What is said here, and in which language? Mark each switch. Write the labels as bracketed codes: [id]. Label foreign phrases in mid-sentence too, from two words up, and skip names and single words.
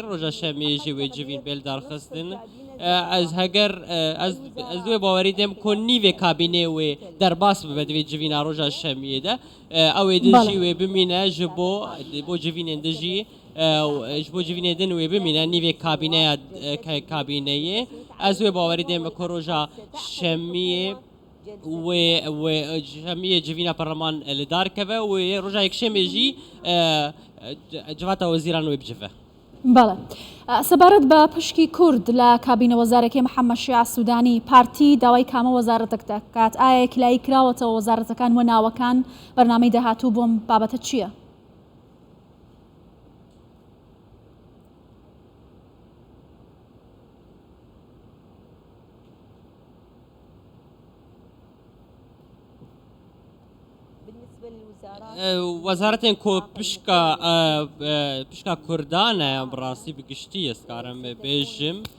[ku] Roja şemiyê jî wê civîn bêl darxistin. Ez heger ez wê bawerî dêm ku nîvê kabînê wê derbas bibe divê civîna roja şemiyê de ew ê din jî wê bimîne ji bo civînên din jî ji bo civînê din wê bimîne nîvê kabîneyê. Ez wê bawerî dêm ku roja şemiyê wê şemiyê civîna perleman li dar keve wê roja yekşemê jî civata wezîran wê bicive. [ckb] بەڵێ سەبارەت بە پشکی کورد لە کابینە وەزارەکەی محەممەد شیع سوودانی پارتی داوای کامە وەزارەتێک دەکات. ئایا کلایی کراوەتەوە وەزارەتەکان و ناوەکان بەرنامەی داهاتوو بۆم بابەتە چییە؟ [ku] وەزارەتێن کۆ پشکا کوردانە بڕاستی بگشتی ئێستکارم بێژم